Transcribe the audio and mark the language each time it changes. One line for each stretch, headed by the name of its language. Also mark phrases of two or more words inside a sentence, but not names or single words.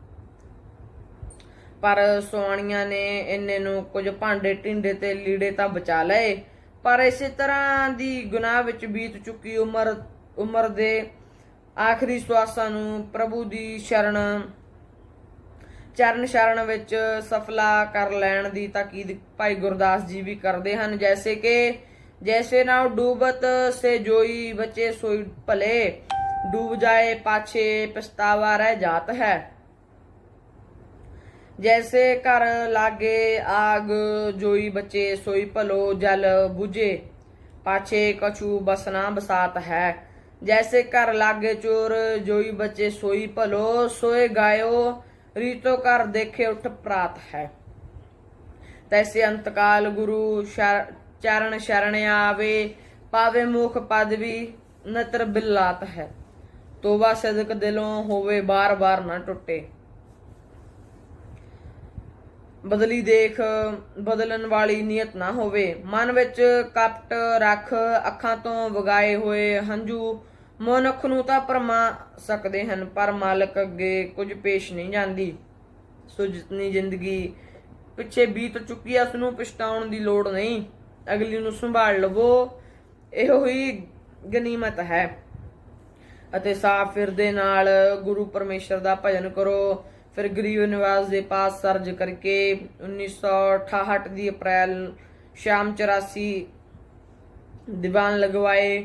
Punjabi: ਪਰ ਸੁਆਣੀਆਂ ਨੇ ਇੰਨੇ ਨੂੰ ਕੁਝ ਭਾਂਡੇ ਟਿੰਡੇ ਤੇ ਲੀੜੇ ਤਾਂ ਬਚਾ ਲਏ, ਪਰ ਇਸੇ ਤਰ੍ਹਾਂ ਦੀ ਗੁਨਾਹ ਵਿੱਚ ਬੀਤ ਚੁੱਕੀ ਉਮਰ ਦੇ ਆਖਰੀ ਸਵਾਸਾਂ ਨੂੰ ਪ੍ਰਭੂ ਦੀ ਚਰਨ ਸ਼ਰਨ ਵਿੱਚ ਸਫਲਾ ਕਰ ਲੈਣ ਦੀ ਤਾਕੀਦ ਭਾਈ ਗੁਰਦਾਸ ਜੀ ਵੀ ਕਰਦੇ ਹਨ।
Braj: ਜੈਸੇ ਨਾ ਡੂਬਤ ਸੇ ਜੋਈ ਬਚੇ ਸੋਈ ਭਲੇ, ਡੂਬ ਜਾਏ ਪਾਛੇ ਪਛਤਾਵਾ ਰਹਿ ਜਾਤ ਹੈ। जैसे घर लागे आग जोई बचे सोई भलो जल बुझे, पाछे कछु बसना बसात है। जैसे घर लागे चोर जोई बचे सोई भलो, सोए गायो रीतो कर देखे उठ प्रात है। तैसे अंतकाल गुरु चरण शरण आवे, पावे मुख पदवी नतर बिलात है।
Punjabi: ਤੋਬਾ ਸਦਕ ਦਿਲੋਂ ਹੋਵੇ ਬਾਰ ਬਾਰ ਨ ਟੁੱਟੇ। ਬਦਲੀ ਦੇਖ ਬਦਲਣ ਵਾਲੀ ਨੀਅਤ ਨਾ ਹੋਵੇ। ਮਨ ਵਿਚ ਕਪਟ ਰੱਖ, ਅੱਖਾਂ ਤੋਂ ਵਗਾਏ ਹੋਏ ਹੰਝੂ ਮਨੁੱਖ ਨੂੰ ਤਾਂ ਭਰਮਾ ਸਕਦੇ ਹਨ, ਪਰ ਮਾਲਕ ਅੱਗੇ ਕੁਝ ਪੇਸ਼ ਨਹੀਂ ਜਾਂਦੀ। ਸੋ ਜਿਤਨੀ ਜ਼ਿੰਦਗੀ ਪਿੱਛੇ ਬੀਤ ਚੁੱਕੀ ਹੈ ਉਸ ਨੂੰ ਪਛਤਾਉਣ ਦੀ ਲੋੜ ਨਹੀਂ, ਅਗਲੀ ਨੂੰ ਸੰਭਾਲ ਲਵੋ, ਇਹੋ ਹੀ ਗਨੀਮਤ ਹੈ। ਅਤੇ ਸਾਫ ਫਿਰਦੇ ਨਾਲ ਗੁਰੂ ਪਰਮੇਸ਼ਰ ਦਾ ਭਜਨ ਕਰੋ। ਫਿਰ ਗਰੀਬ ਨਿਵਾਸ ਦੇ ਪਾਸ ਸਰਜ ਕਰਕੇ 1968 ਦੀ ਅਪ੍ਰੈਲ ਸ਼ਾਮ 84 ਦੀਵਾਨ ਲਗਵਾਏ।